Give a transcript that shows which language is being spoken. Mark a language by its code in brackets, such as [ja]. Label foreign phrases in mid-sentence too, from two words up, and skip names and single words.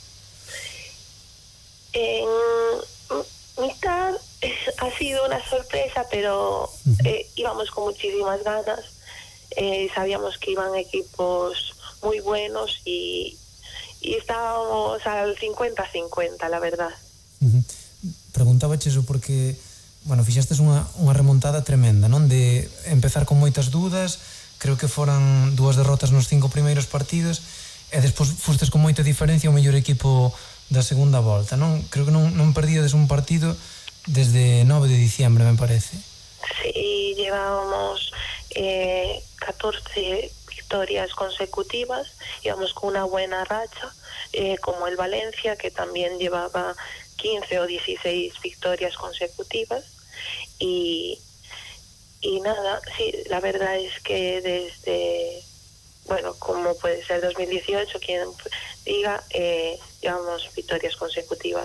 [es] En mitad ha sido una sorpresa, pero íbamos con muchísimas ganas. Sabíamos que iban equipos muy buenos y estábamos al 50-50, la verdad. [gl] Preguntábache eso porque, bueno, fixestes unha remontada tremenda, non? De empezar con moitas dudas, creo que foran 2 derrotas nos 5 primeiros partidos, e despois fostes con moita diferencia o mellor equipo da segunda volta, non? Creo que non perdíades un partido desde 9 [es] de diciembre, me parece. Sí, llevábamos 14 victorias consecutivas, íbamos con una buena racha, como el Valencia, que también llevaba 15 o 16 victorias consecutivas, y nada, sí, la verdad es que desde, bueno, como puede ser 2018, quien diga, llevamos victorias consecutivas.